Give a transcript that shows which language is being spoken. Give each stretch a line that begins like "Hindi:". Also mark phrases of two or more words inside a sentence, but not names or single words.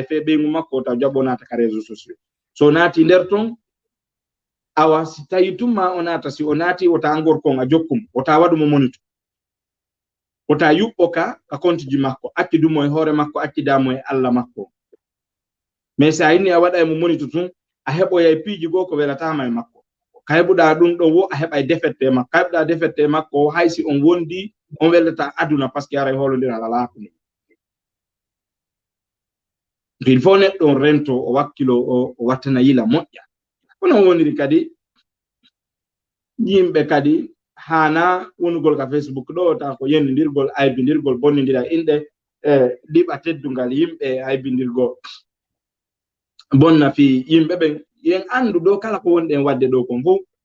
Fula: fe ɓeygu makko o taw jaɓo naata ka
French: réseau sociaux
Fula: so naati nder ton awa si tawi tun ma o naata si o naati o ta gorkon a jokkum o ta waɗumo monito o ta yuɓɓo ka compte ji makko accidumo e hoore makko accidamo e Allah makko mais sa yinni a waɗa e mo monito tun a heɓoya e piiji goo ko welatama e makko ka heɓuɗa ɗum ɗo wo a heɓa e defette e makko ka heɓuɗa defette e makko o haysi on wondi on weldata aduna
French: par ce que
Fula: ara e hoolodira ala hakkude
French: il faut
Fula: neɗɗo on rento o wakkilo o wattana yila moƴƴa kono woniri kadi yimɓe kadi hana wonugol ka Facebook ɗo ta ko yendidirgol aybindirgol bonnidira inɗe ɗiɓa teddungal yimɓe aybindirgol bonna fi yimɓe ɓen yen andu ɗo kala ko wonɗen wadde ɗo kon fof